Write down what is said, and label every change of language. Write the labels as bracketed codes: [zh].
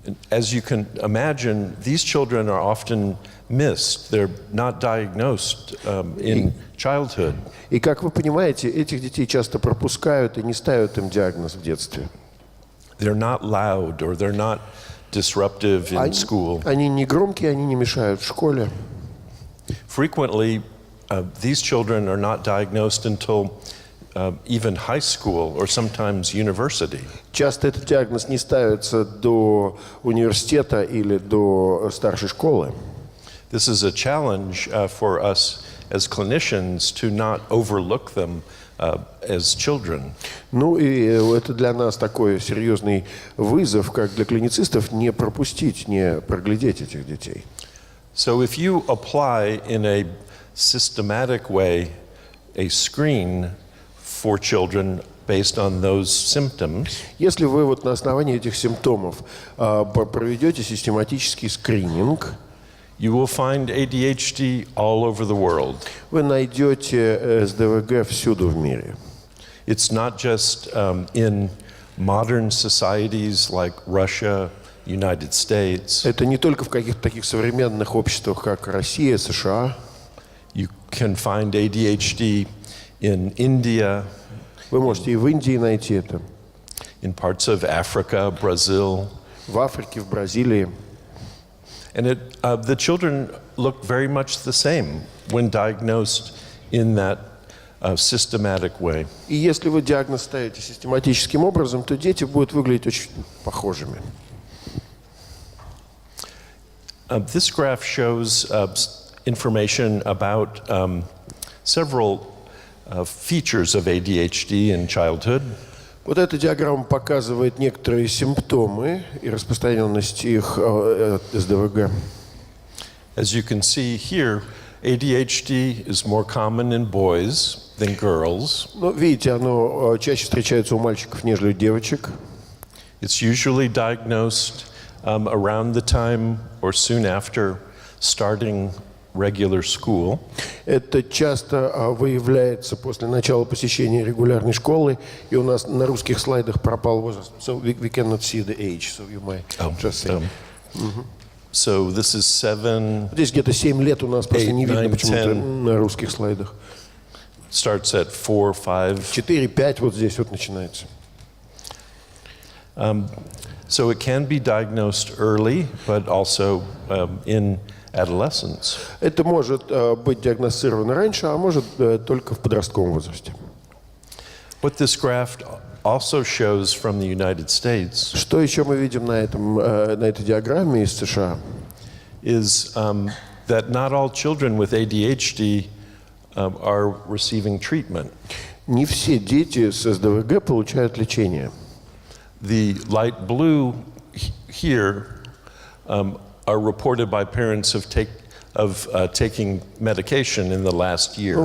[en] As you can imagine, these children are often missed. They're not diagnosed in childhood. [ru] И, как вы понимаете, этих детей часто пропускают и не ставят им диагноз в детстве. [en] They're not loud or they're not disruptive in school. [ru] Они не громкие, они не мешают в школе. [en] Frequently, these children are not diagnosed until even high school or sometimes university. [ru] Часто этот диагноз не ставится до университета или до старшей школы. [en] This is a challenge for us as clinicians to not overlook them as children. [ru] Ну и это для нас такой серьезный вызов, как для клиницистов, не пропустить, не проглядеть этих детей. [en] So if you apply in a systematic way a screen for children based on those symptoms, [ru] Если вы вот на основании этих симптомов проведете систематический скрининг, [en] you will find ADHD all over the world. [ru] вы найдете СДВГ всюду в мире. [en] It's not just in modern societies like Russia, United States. [ru] Это не только в каких-то таких современных обществах, как Россия, США. [en] You can find ADHD in India, [ru] Вы можете и в Индии найти это, [en] in parts of Africa, Brazil. [ru] в Африке, в Бразилии. [en] And the children look very much the same when diagnosed in that systematic way. [ru] И если вы диагноз ставите систематическим образом, то дети будут выглядеть очень похожими. [en] This graph shows information about several features of ADHD in childhood. [ru] Вот эта диаграмма показывает некоторые симптомы и распространенность их СДВГ. [en] As you can see here, ADHD is more common in boys than girls. [ru] Ну, видите, оно чаще встречается у мальчиков, нежели у девочек. [en] It's usually diagnosed around the time or soon after starting regular school. [ru] Это часто выявляется после начала посещения регулярной школы, и у нас на русских слайдах пропал возраст. [en] So we cannot see the age, so you might just say. So this is 7, [ru] Здесь где-то 7 лет у нас просто не видно [en] 8, [ru] почему-то [en] 10. [ru] на русских слайдах. [en] starts at 4, 5. [ru] 4-5 вот здесь вот начинается. [en] So it can be diagnosed early, but also in adolescence. [ru] Это может быть диагностировано раньше, а может только в подростковом возрасте. [en] What this graph also shows from the United States [ru] Что еще мы видим на этой диаграмме из США? [en] is that not all children with ADHD are receiving treatment. [ru] Не все дети с СДВГ получают лечение. [en] The light blue here are reported by parents of taking medication in the last year.